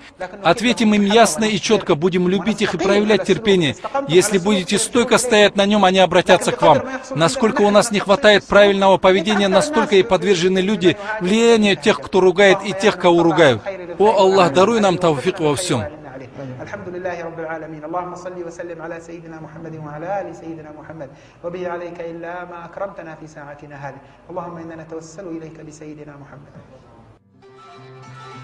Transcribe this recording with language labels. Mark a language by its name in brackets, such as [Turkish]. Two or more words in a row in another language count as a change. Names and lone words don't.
[Russian] Ответим им ясно и четко, будем любить их и проявлять терпение. Если будете стойко стоять на нем, они обратятся к вам. Насколько у нас не хватает правильного поведения, настолько и подвержены люди влиянию тех, кто ругает, и тех, кого ругают. О Аллах, даруй нам тавфик во всем. [Arabic] الحمد لله رب العالمين اللهم صل وسلم على سيدنا محمد وعلى آل سيدنا محمد وبه عليك إلا ما أكرمتنا في ساعتنا هذه اللهم إنا نتوسل إليك بسيدنا محمد